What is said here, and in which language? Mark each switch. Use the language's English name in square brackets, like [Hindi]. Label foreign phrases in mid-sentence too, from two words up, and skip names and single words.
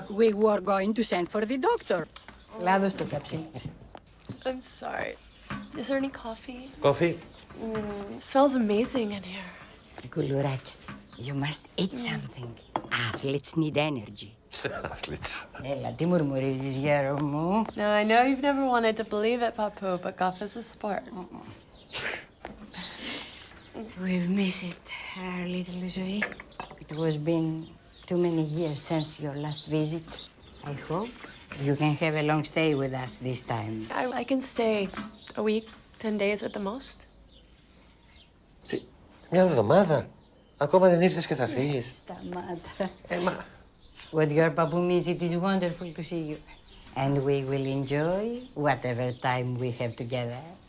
[English] We were going to send for the doctor. [Greek] Λάδω στο καψί. [English] I'm sorry. Is there any coffee? Coffee? It smells amazing in here. Κουλουράκια, you must eat something. Athletes need energy. Athletes. [Greek] Έλα, τι μουρμουρίζεις, γέρο μου. [English] Now, I know you've never wanted to believe it, Papu, but golf is a sport. We've missed it, our little Zoe. It was been too many years since your last visit. I hope you can have a long stay with us this time. I can stay a week, 10 days at the most. [Greek] Μια εβδομάδα. Ακόμα δεν ήρθες και θα φύγεις. Σταμάτα. [English] What your papu means, it is wonderful to see you. And we will enjoy whatever time we have together.